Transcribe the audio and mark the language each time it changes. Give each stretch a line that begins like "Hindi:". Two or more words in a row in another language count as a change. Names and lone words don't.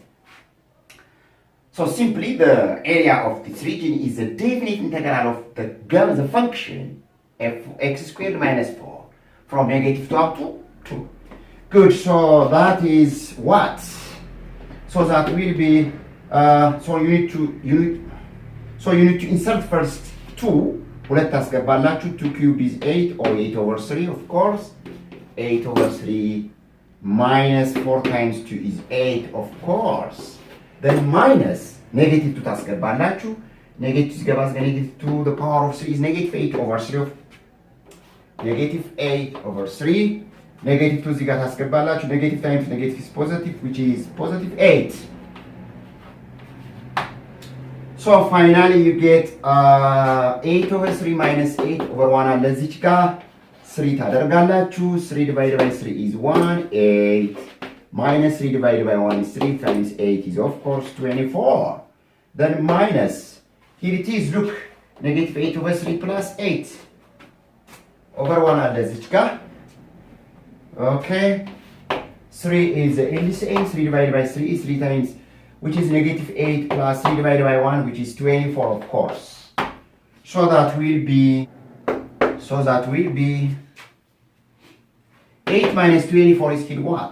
English: So simply the area of this region is the definite integral of the function f x squared minus 4 from negative 2 up to 2. Good, so that is what? So that will be, so you need to insert first 2.
Amharic: ሁለት ታስገባላችሁ.
English: 2 cubed is 8 or 8 over 3 of course. 8 over 3 minus 4 times 2 is 8 of course. then minus negative 2 ታስገባላችሁ. negative ሲገባ negative 2 the power of 3 is negative 8 over 3 of negative 8 over 3.
Amharic: negative 2 እዚህ ጋር ታስገባላችሁ.
English: negative times negative is positive which is positive 8. so finally you get 8 over 3 minus 8 over 1
Amharic: አለ እዚች ጋር 3 ታደርጋላችሁ.
English: 3 divided by 3 is 1 8 minus 3 divided by 1 is 3 times 8 is of course 24. Then minus, here it is, look, negative 8 over 3 plus 8 over 1
Amharic: አለ እዚች ጋር.
English: Okay, 3 is LCM, 3 divided by 3 is 3 times, which is negative 8 plus 3 divided by 1, which is 24 of course. So that will be 8 minus 24 is still what?